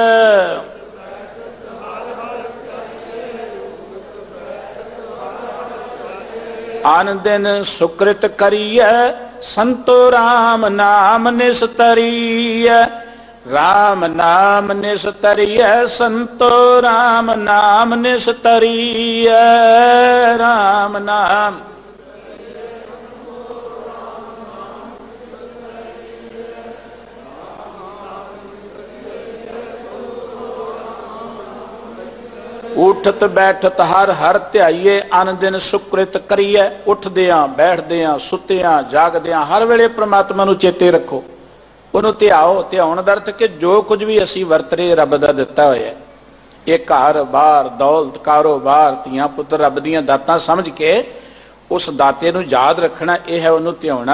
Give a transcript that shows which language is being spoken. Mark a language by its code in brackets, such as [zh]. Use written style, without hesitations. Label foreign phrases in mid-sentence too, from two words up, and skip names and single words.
[pa] ਅਨ ਦਿਨ ਸੁਕ੍ਰਿਤ ਕਰੀਏ ਸੰਤੋ, ਰਾਮ ਨਾਮ ਨਿਸਤਰੀਐ, ਰਾਮ ਨਾਮ ਨਿਸਤਰੀਐ ਸੰਤੋ, ਰਾਮ ਨਾਮ ਨਿਸਤਰੀਐ, ਰਾਮ ਨਾਮ। ਉਠਤ ਬੈਠਤ ਹਰਿ ਹਰਿ ਧਿਆਈਐ, ਅਨ ਦਿਨ ਸੁਕ੍ਰਿਤ ਕਰੀਐ। ਉੱਠਦਿਆਂ ਬੈਠਦਿਆਂ ਸੁੱਤਿਆਂ ਜਾਗਦਿਆਂ ਹਰ ਵੇਲੇ ਪਰਮਾਤਮਾ ਨੂੰ ਚੇਤੇ ਰੱਖੋ, ਉਹਨੂੰ ਧਿਆਓ। ਧਿਆਉਣ ਦਾ ਅਰਥ ਕਿ ਜੋ ਕੁਝ ਭੀ ਅਸੀਂ ਵਰਤ ਰਹੇ ਰੱਬ ਦਾ ਦਿੱਤਾ ਹੋਇਆ ਹੈ, ਯੇ ਘਰ ਬਾਰ ਦੌਲਤ ਕਾਰੋਬਾਰ ਧੀਆਂ ਪੁੱਤਰ ਰੱਬ ਦੀਆਂ ਦਾਤਾਂ ਸਮਝ ਕੇ ਉਸ ਦਾਤੇ ਨੂੰ ਯਾਦ ਰੱਖਣਾ, ਯਹ ਹੈ ਉਹਨੂੰ ਧਿਆਉਣਾ।